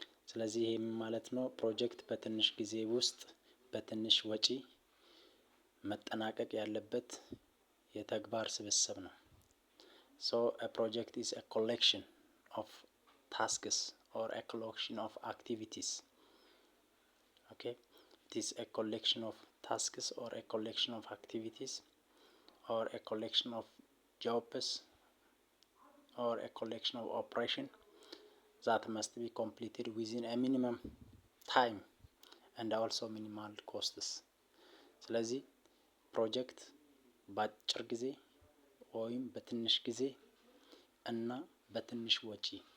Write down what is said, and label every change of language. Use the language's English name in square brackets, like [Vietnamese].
[Amharic] ስለዚህ ይሄ ማለት ነው ፕሮጀክት በትንሽ ጊዜ ውስጥ በትንሽ ወጪ መጠናቀቅ ያለበት የተግባር ስብስብ ነው። [English] So a project is a collection of tasks or a collection of activities. Okay, it is a collection of tasks or a collection of activities or a collection of jobs or a collection of operation that must be completed within a minimum time and also minimal costs. [Amharic] ስለዚህ ፕሮጀክት በአጭር ጊዜ ወይም በትንሽ ጊዜ እና በትንሽ ወጪ